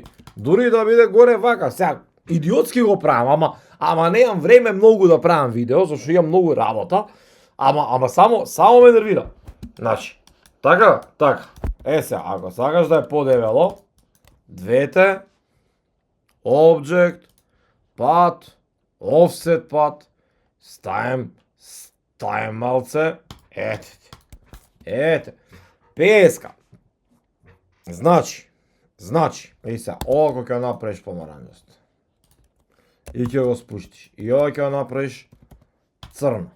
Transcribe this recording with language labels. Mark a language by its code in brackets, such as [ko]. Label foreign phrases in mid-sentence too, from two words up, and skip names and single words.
[mk] Дури да биде горе вака. Сега, идиотски го правам, ама немам време многу да правам видео, зашто имам многу работа. Ама само ме нервира. Значи, така. Сега, ако сакаш да е подебело, двете, [en] object, path, offset path, [mk] ставим малце, ете, 50. Значи, и сега, ова ќе направиш помаранџаст. И ќе го спуштиш. И ова ќе направиш црно.